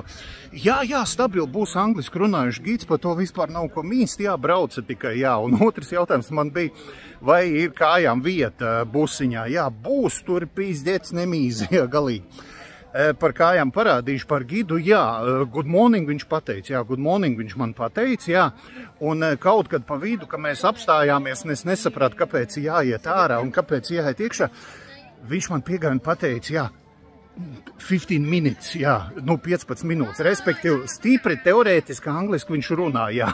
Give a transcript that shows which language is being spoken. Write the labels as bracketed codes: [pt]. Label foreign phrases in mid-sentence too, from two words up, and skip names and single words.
[lv] Jā, stabili būs angliski runājuši gids, par to vispār nav ko mīst, jā, brauca tikai, jā. Un otrs jautājums man bija, vai ir kājām vieta busiņā, jā, būs, tur pīzdēts nemīzi, jā, galīgi. Par kājām parādīšu par gidu, jā, good morning viņš pateica, jā, good morning viņš man pateica, jā, un kaut kad pa vidu, ka mēs apstājāmies, un es nesapratu, kāpēc jāiet ārā un kāpēc jāiet iekšā, viņš man piegāja un pateica, jā, 15 minutes, jā, nu 15 minūtes, respektīvi stipri teorētiski angliski viņš runā, jā.